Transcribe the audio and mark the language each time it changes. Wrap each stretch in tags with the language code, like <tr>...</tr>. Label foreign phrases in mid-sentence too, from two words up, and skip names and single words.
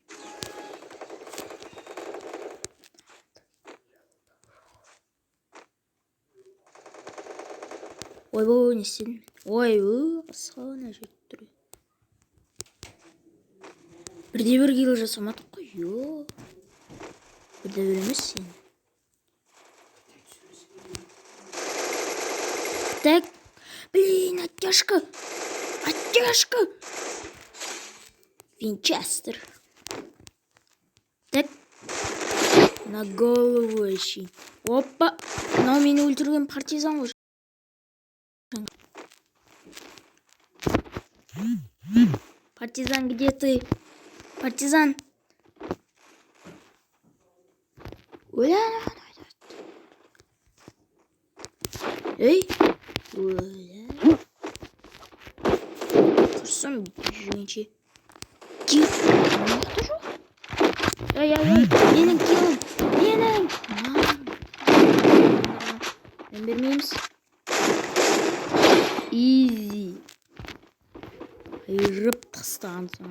<kk>Ойбой, не істедім? Ойбой, қысқана жетіп тұр. Бірде-бір килл жасамадық қой. Бірде-бір емес сен.</kk> <ru>Так, блин, оттяжка. Винчестер. Так, на голову еще. Опа, но меня ультруем партизан уже. Партизан, где ты? Партизан. Эй.</ru> <kk>Құрсын жүргенше. Кил. Нақты жоқ? Ай. Менің килім. Менің. Мен бермейміз. Изи. Айырып тастаған соң.</kk>